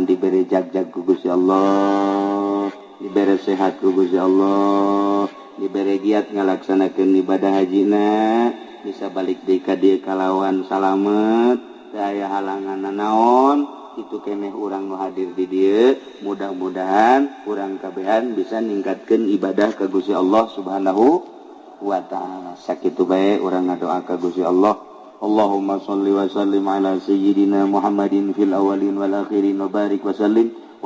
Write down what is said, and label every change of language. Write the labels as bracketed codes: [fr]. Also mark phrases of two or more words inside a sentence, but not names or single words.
[su] diberi jag-jag ku Gusti Allah, diberi sehat ku Gusti Allah, dibere giat ngalaksanakeun ibadah hajina bisa balik deui ka dieu kalawan salamet teu aya halangan naon itu keneh urang nu hadir di dieu mudah-mudahan urang kabehan bisa ningkatkeun ibadah ka Gusti Allah [ar] سبحانه وتعالى. [su] Sakitu bae urang ngadoa ka Gusti Allah. [ar] اللهم صل وسلم على سيدنا محمد في الأولين والآخرين وبارك وسلم